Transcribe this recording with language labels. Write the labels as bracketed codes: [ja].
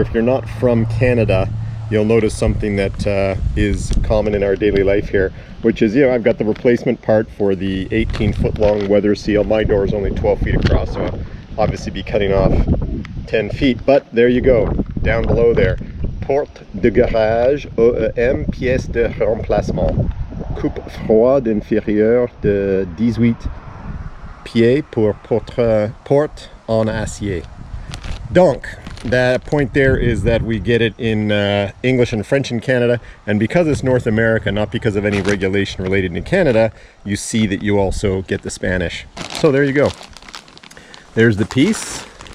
[en] If you're not from Canada, you'll notice something that is common in our daily life here, which is, I've got the replacement part for the 18-foot long weather seal. My door is only 12 feet across, so I'll obviously be cutting off 10 feet, but there you go, down below there. [fr] Porte de garage, OEM, pièce de remplacement. Coupe froide inférieure de 18 pieds pour porte en acier. [en] Donc, the point there is that we get it in English and French in Canada, and because it's North America, not because of any regulation related to Canada, you see that you also get the Spanish. So there you go. There's the piece.